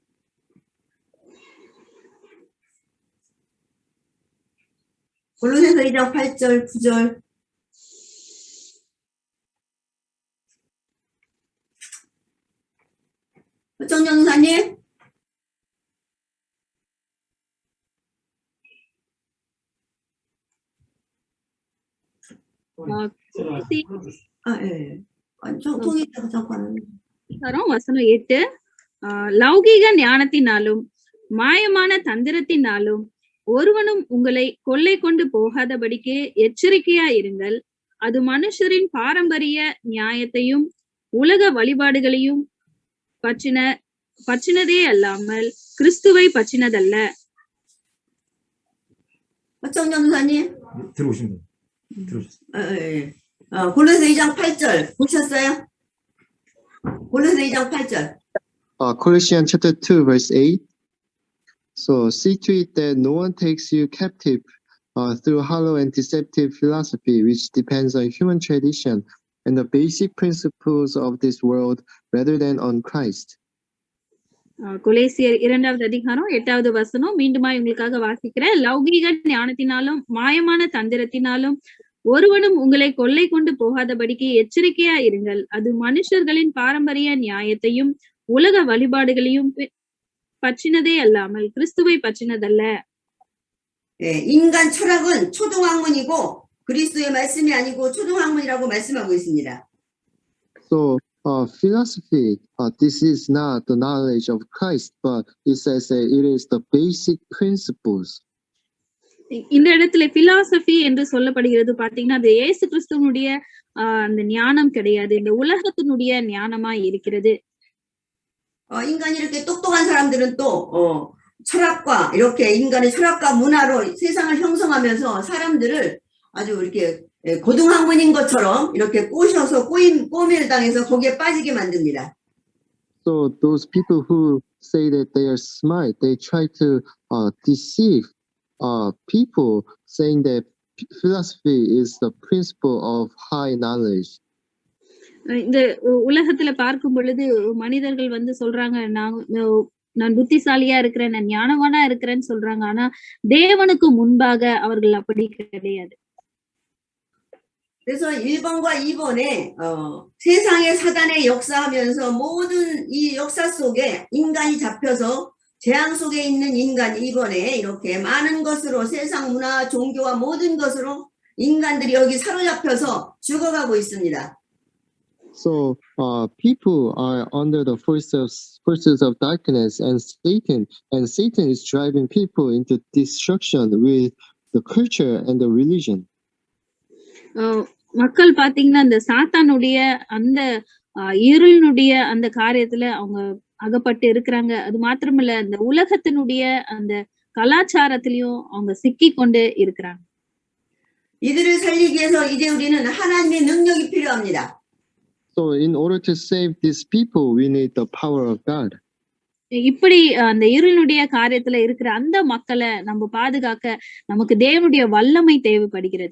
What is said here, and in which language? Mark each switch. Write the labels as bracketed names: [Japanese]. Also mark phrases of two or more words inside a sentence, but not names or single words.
[Korean] 골로새서 2장 8절 9절 정전사님 통일자가 잠깐 [Tamil] வசனம் 8 லௌகீக ஞானத்தினாலும் மாயமான தந்திரத்தினாலும் ஒருவனும் உங்களை கொள்ளை கொண்டு போகாதபடிக்கு எச்சரிக்கையா இருங்கள். அது மனுஷரின் பாரம்பரிய நியாயத்தையும் உலக வழிபாடுகளையும் பற்றினதே அல்லாமல் கிறிஸ்துவை பற்றினதல்ல. [Korean] 정전사님 들어오신 분 들어오셨어요. 골로새 2장 8절 보셨어요? 골로새 2장 8절. [English] Colossians chapter 2 verse 8. So see to it that no one takes you captive through hollow and deceptive philosophy, which depends on human tradition and the basic principles of this world rather than on Christ. [Tamil] கொலேசியர் 2வது அதிகாரம் 8வது வசனம் மீண்டுமா உங்களுக்காக வாசிக்கிறேன். லௌகீக ஞானத்தினாலும் மாயமான தந்திரத்தினாலும் ஒருவனும் உங்களை கொள்ளை கொண்டு போகாதபடிக்கு எச்சரிக்கையா இருங்கள். அது மனுஷர்களின் பாரம்பரிய நியாயத்தையும் உலக வழிபாடுகளையும் பற்றினதே அல்லாமல் கிறிஸ்துவை பற்றினதல்ல. [Korean] 예, 인간 철학은 초등학문이고 그리스도의 말씀이 아니고 초등학문이라고 말씀하고 있습니다. [English] So philosophy, this is not the knowledge of Christ, but it says that it is the basic principles. [Tamil] இந்த இடத்துல பிலாசபி என்று சொல்லப்படுகிறது பாத்தீங்கன்னா அது இயேசு கிறிஸ்துவனுடைய அந்த ஞானம் கிடையாது, இந்த உலகத்தினுடைய ஞானமா இருக்கிறது. [Korean] 인간이 이렇게 똑똑한 사람들은 또 철학과 이렇게 인간의 철학과 문화로 세상을 형성하면서 사람들을 아주 이렇게 고등학문인 것처럼 이렇게 꼬셔서 꼬미를 당해서 거기에 빠지게 만듭니다. [English] So those people who say that they are smart, they try to deceive people, saying that philosophy is the principle of high knowledge. [Tamil] இந்த உலகத்துல பார்க்கும் பொழுது மனிதர்கள் வந்து சொல்றாங்க, நான் புத்திசாலியா இருக்கிறேன், நான் ஞானவானா இருக்கிறேன்னு சொல்றாங்க. ஆனா தேவனுக்கு முன்பாக அவர்கள் அப்படி கிடையாது. [Korean] 그래서 1번과 2번에 세상의 사단의 역사하면서 모든 이 역사 속에 인간이 잡혀서 재앙 속에 있는 인간 2번에 이렇게 많은 것으로 세상 문화, 종교와 모든 것으로 인간들이 여기 사로잡혀서 죽어가고 있습니다. [English] So people are under the forces of darkness and Satan is driving people into destruction with the culture and the religion. [Tamil] மக்கள் பாத்தீங்கன்னா இந்த சாத்தானுடைய அந்த இருளினுடைய அந்த காரியத்துல அவங்க அகப்பட்டு இருக்கிறாங்க. அது மாத்திரமல்ல இந்த உலகத்தினுடைய அந்த கலாச்சாரத்திலையும் அவங்க சிக்கி கொண்டு இருக்கிறாங்க. [Korean] 이들을 살리기 위해서 이제 우리는 하나님의 능력이 필요합니다. [English] So in order to save these people, we need the power of God. [Tamil] இப்படி அந்த இருளுடைய காரியத்துல இருக்கிற அந்த மக்களை நம்ம பாதுகாக்க நமக்கு தேவனுடைய வல்லமை தேவைப்படுகிறது.